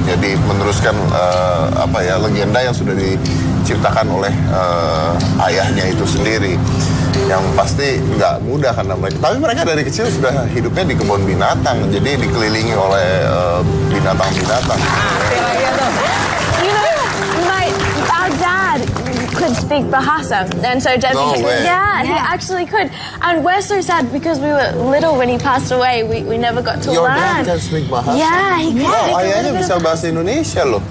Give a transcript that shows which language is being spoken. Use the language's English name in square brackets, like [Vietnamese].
[Indonesian] Jadi meneruskan legenda yang sudah diciptakan oleh ayahnya itu sendiri. Yang pasti nggak mudah karena mereka. Tapi mereka dari kecil sudah hidupnya di kebun binatang, jadi dikelilingi oleh binatang-binatang. [English] You know, our dad could speak Bahasa, and so Dad, he actually could. And we're so sad because we were little when he passed away. We never got to Your learn. dad can speak Bahasa? Yeah, he could. [Indonesian] Oh, ayahnya bisa bahasa Indonesia loh.